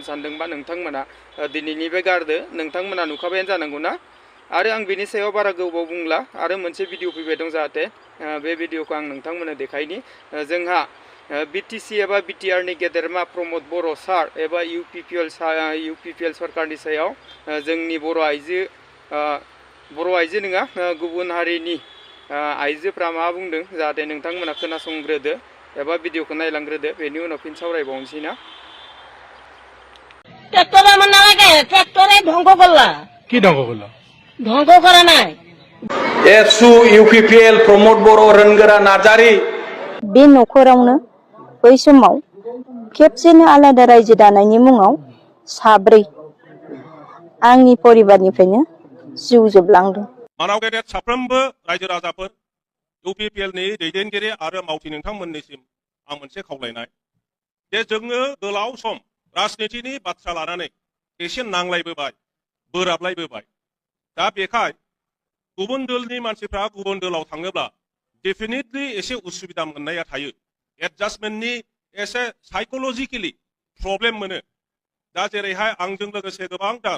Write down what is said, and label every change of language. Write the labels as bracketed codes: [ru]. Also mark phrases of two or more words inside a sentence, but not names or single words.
[brx] सानदोंबा नोंथांमोना दिनैनिफ्राय गारदो नोंथांमोना नुखाबायानो जानांगौ ना आरो आं बेनि सायाव बारा गोबाव बुंला आरो मोनसे भिडिअ फैबाय दं जाहाथे बे भिडिअखौ आं नोंथांमोननो देखायनि जोंहा बिटिसि एबा बिटिआरनि गेदेरमा प्रमद बर' सार एबा इउपिपिएल सरकारनि सायाव जोंनि बर' आइजो नङा गुबुन हारिनि आइजोफ्रा मा बुंदों जाहाथे नोंथांमोना खोनासंग्रोदो एबा भिडिअखौ नायलांग्रोदो बेनि उनाव फिन सावरायबावनोसै ना [bn] ট্রাক্টর আমার না লাগে ট্রাক্টরে ধ্বংস করলা কি ধ্বংস করলো ধ্বংস করা নাই [brx] एसु इउपिपिएल प्रमद बर' रोनगोरा नार्जारि बे न'खरावनो बै समाव खेबसेनो आलादा रायजो दानायनि मुङाव साब्रै आंनि परिबारनिफ्रायनो जिउ जोबलांदों मानाव गेदेर साफ्रोमबो रायजो राजाफोर इउपिपिएलनि दैदेनगिरि आरो मावथि नोंथांमोननिसिम आं मोनसे खावलायनाय जे जोङो गोलाव सम राजनितिनि बाथ्रा लानानै एसे नांलायबोबाय बोराबलायबोबाय दा बेखाय गुबुन दलनि मानसिफ्रा गुबुन दलाव थाङोब्ला डेफिनेटलि एसे उसुबिदा मोननाया थायो एडजास्टमेन्टनि एसे [en] psychologically problem [brx] मोनो दा जेरैहाय आंजों लोगोसे गोबांथार